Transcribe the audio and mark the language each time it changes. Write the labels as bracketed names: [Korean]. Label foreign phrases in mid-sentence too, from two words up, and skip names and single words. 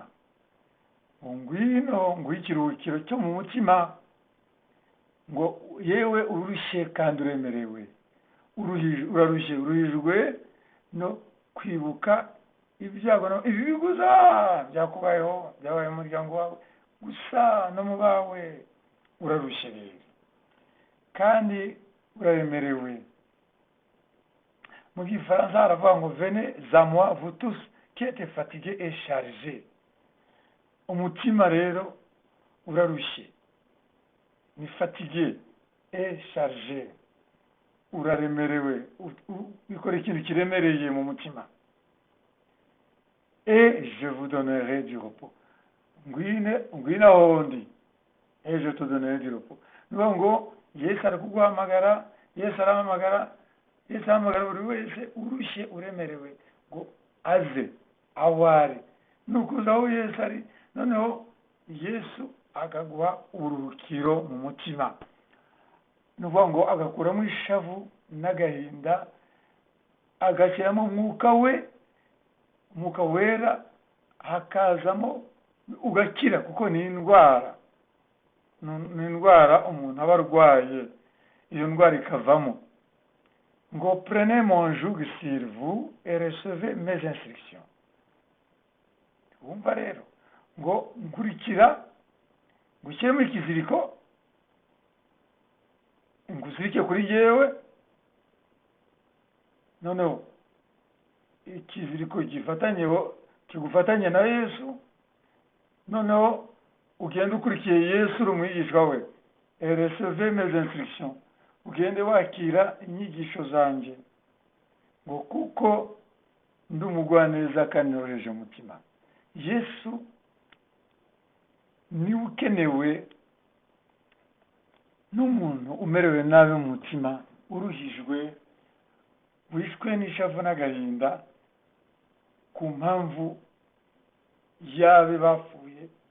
[Kinyarwanda] Ngwino nguhe ikiruhukiro cyo mu mutima, ngo yewe urushye kandi uremerewe, uruhijwe no kwibuka ibyago ibibi gusa byakubayeho, byabaye mu muryango wawe gusa no mu bawe. Urarushye rero kandi uraremerewe. Mu Gifaransa haravuga ngo [French] venez à moi vous tous qui êtes fatigués et chargés. [Kinyarwanda] Umutima rero urarushye, ni [French] fatigué et chargé, [Kinyarwanda] uraremerewe, ukora ikintu kiremereye mu mutima. [French] Et je vous donnerai du repos. [Kinyarwanda] Ngwino aho ndi, [French] et je te donnerai du repos. [Kinyarwanda] Nuvuga ngo Yesu ari kuguhamagara, Yesu arahamagara buri wese urushye uremerewe ngo aze aho ari. Nukuza aho Yesu ari, noneho Yesu akaguha uburuhukiro mu mutima. Nuvuga ngo agakuramo ishavu n'agahinda, agashyiramo umwuka wera, hakazamo ugakira, kuko ni indwara umuntu aba arwaye, iyo ndwara ikavamo. [French] Ngo prenez mon joug sur vous et recevez mes instructions. [Kinyarwanda] Wumva rero ngo nkurikira, gushyiramo ikiziriko, nguzirike kuri jewe, noneho ikiziriko kigufatanye na Yesu, noneho ugende ukurikiye Yesu uri umwigishwa we. [French] Et recevez mes instructions, [Kinyarwanda] ugende wakira inyigisho zanjye, ngo kuko ndi umugwaneza kandi noroheje umutima. Yesu niwe ukenewe n'umuntu umerewe nabi mu mutima, uruhijwe, wishwe n'ishavu n'agahinda ku mpamvu yabe bapfuye,